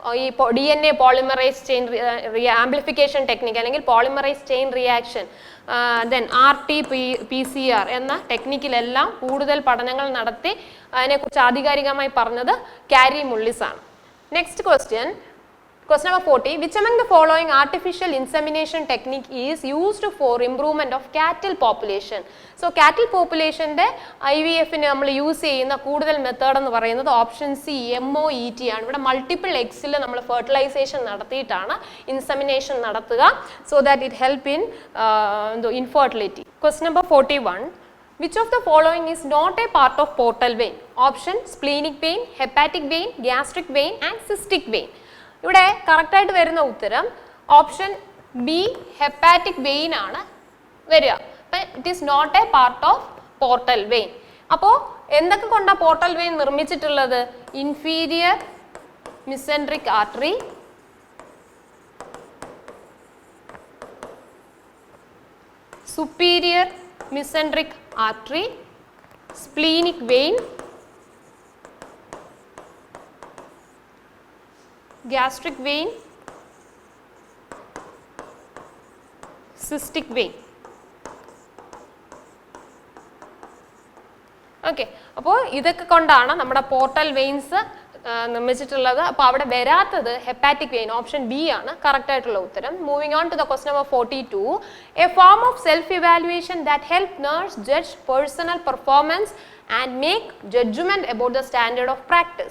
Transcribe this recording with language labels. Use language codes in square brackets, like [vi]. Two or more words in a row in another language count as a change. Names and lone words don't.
[ml] ഈ [en] DNA polymerase chain amplification technique [ml] അല്ലെങ്കിൽ [en] polymerase chain reaction, [ml] ദെൻ RT-PCR എന്ന ടെക്നിക്കിലെല്ലാം കൂടുതൽ പഠനങ്ങൾ നടത്തി അതിനെക്കുറിച്ച് ആധികാരികമായി പറഞ്ഞത് കാരി മുള്ളിസ് ആണ്. [en] next question number 40. Which among the following artificial insemination technique is used for improvement of cattle population? [ml] So [en] cattle population [ml] ദെ IVF നെ നമ്മൾ യൂസ് ചെയ്യുന്ന കൂടൽ മെത്തേഡ് എന്നു പറയുന്നത് ഓപ്ഷൻ C MOET ആണ്. ഇവിടെ [en] multiple eggs [ml] ഇൽ നമ്മൾ ഫെർട്ടിലൈസേഷൻ നടത്തിയിട്ടാണ ഇൻസെമിനേഷൻ നടത്തുക [en] so that it help in infertility. Question number 41. Which of the following is not a part of portal vein? Option splenic vein, hepatic vein, gastric vein and cystic vein. [ml] ഇവിടെ കറക്റ്റായിട്ട് വരുന്ന ഉത്തരം [en] option B hepatic vein [ml] ആണ് വരിക. [en] അപ്പം it is not a part of portal vein. [ml] അപ്പോൾ എന്തൊക്കെ കൊണ്ടാണ് പോർട്ടൽ വെയിൻ നിർമ്മിച്ചിട്ടുള്ളത്? [en] inferior mesenteric artery, superior mesenteric artery, splenic vein, gastric vein, cystic vein. [ml] ഓക്കെ, അപ്പോൾ ഇതൊക്കെ കൊണ്ടാണ് നമ്മുടെ [en] portal veins [ml] നിർമ്മിച്ചിട്ടുള്ളത്. അപ്പോൾ അവിടെ വരാത്തത് [en] hepatic vein, option B [ml] ആണ് കറക്റ്റ് ആയിട്ടുള്ള ഉത്തരം. [en] moving on to the question number 42. a form of self evaluation that help nurse judge personal performance and make judgement about the standard of practice.